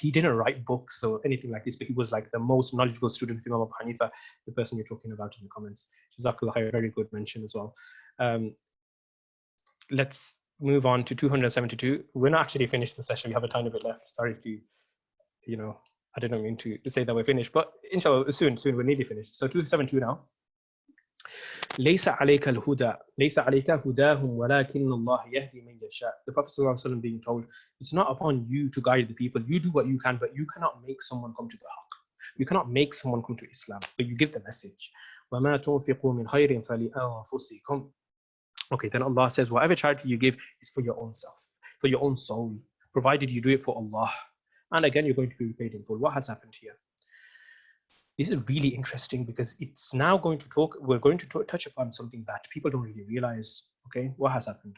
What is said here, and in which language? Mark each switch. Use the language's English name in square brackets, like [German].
[English] He didn't write books or anything like this, but he was like the most knowledgeable student of Imam Abu Hanifa, the person you're talking about in the comments. Jazakallah khair, very good mention as well. Let's move on to 272. We're not actually finished the session. We have a tiny bit left. Sorry to, you know, I didn't mean to say that we're finished, but inshallah, soon, we're nearly finished. So 272 now. [Arabic] ليس عليك الهدى ليس عليك هداهم ولكن الله يهدي من يشاء. [English] The Prophet ﷺ being told, it's not upon you to guide the people. You do what you can, but you cannot make someone come to the haqq. You cannot make someone come to Islam, but you give the message. [Arabic] وما تنفقوا من خير فلأنفسكم. [English] Okay, then Allah says, whatever charity you give is for your own self, for your own soul, provided you do it for Allah. And again, you're going to be paid in full. What has happened here? This is really interesting because it's now going to we're going to touch upon something that people don't really realize. Okay, what has happened?